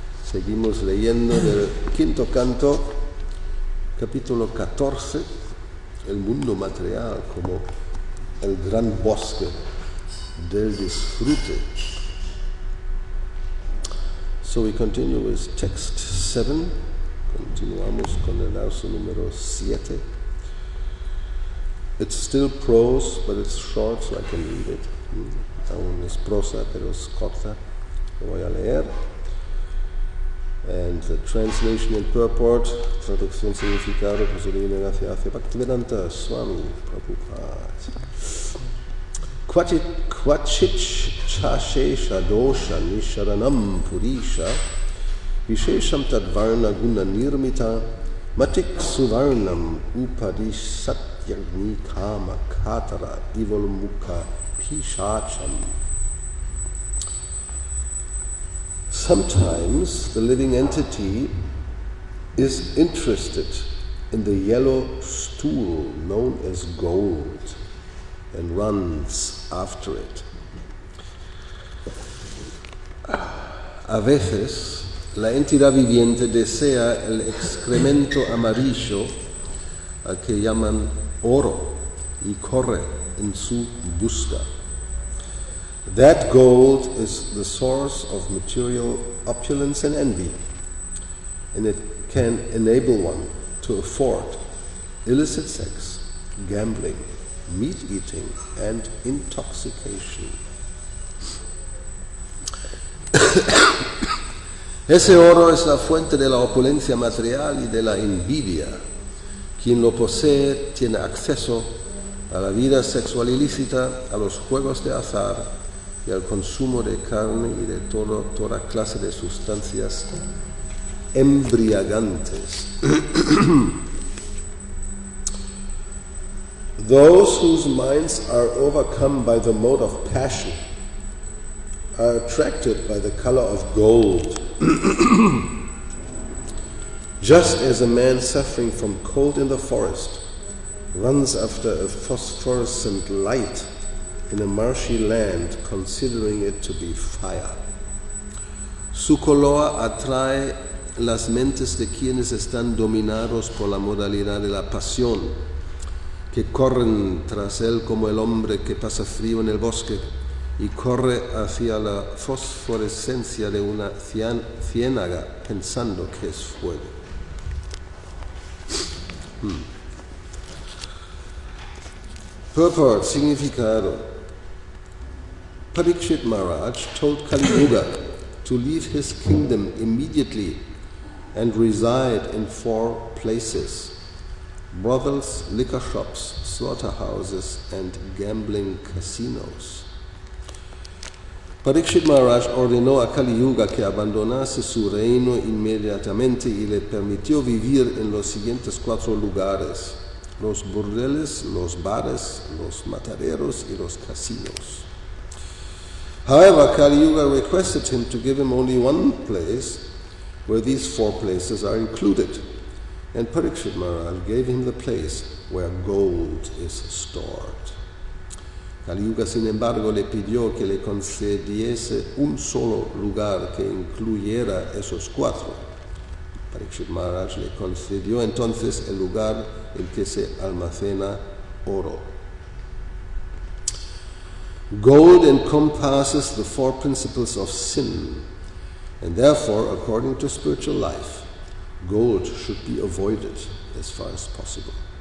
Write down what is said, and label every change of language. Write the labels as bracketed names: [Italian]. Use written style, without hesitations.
[Spanish] Seguimos leyendo del 5º canto, capítulo 14, el mundo material como el gran bosque del disfrute. [English] So we continue with text 7. [Spanish] Continuamos con el verso número 7. [English] It's still prose, but it's short, so I can read it. [Spanish] Aún es prosa, pero es corta. Lo voy a leer. [English] And the translation and purport, [Spanish] traducción significado, procedimiento gracia hacia Bhaktivedanta Swami Prabhupada. [Sanskrit] Kvachit chashesha dosha nisharanam purisha vishesham tadvarna guna nirmita matik suvarnam upadishat Yagni Kama Katara Ivolmukha Pishacham. [English] Sometimes the living entity is interested in the yellow stool known as gold and runs after it. [Spanish] A veces la entidad viviente desea el excremento amarillo al que llaman oro y corre en su busca. [English] That gold is the source of material opulence and envy, and it can enable one to afford illicit sex, gambling, meat eating, and intoxication. [Spanish] Ese oro es la fuente de la opulencia material y de la envidia. Quien lo posee tiene acceso a la vida sexual ilícita, a los juegos de azar y al consumo de carne y de toda clase de sustancias embriagantes. [English] Those whose minds are overcome by the mode of passion are attracted by the color of gold. Just as a man suffering from cold in the forest runs after a phosphorescent light in a marshy land, considering it to be fire. [Spanish] Su color atrae las mentes de quienes están dominados por la modalidad de la pasión, que corren tras él como el hombre que pasa frío en el bosque y corre hacia la fosforescencia de una ciénaga pensando que es fuego. [English] Purport, significado. Parikshit Maharaj told Kali Yuga to leave his kingdom immediately and reside in 4 places: brothels, liquor shops, slaughterhouses, and gambling casinos. [Spanish] Parikshit Maharaj ordenó a Kali Yuga que abandonase su reino inmediatamente y le permitió vivir en los siguientes 4 lugares: los burdeles, los bares, los mataderos y los casinos. [English] However, Kali Yuga requested him to give him only one place where these 4 places are included, and Parikshit Maharaj gave him the place where gold is stored. [Spanish] Kali Yuga, sin embargo, le pidió que le concediese un solo lugar que incluyera esos 4. Parikshit Maharaj le concedió entonces el lugar en que se almacena oro. [English] Gold encompasses the four principles of sin, and therefore, according to spiritual life, gold should be avoided as far as possible.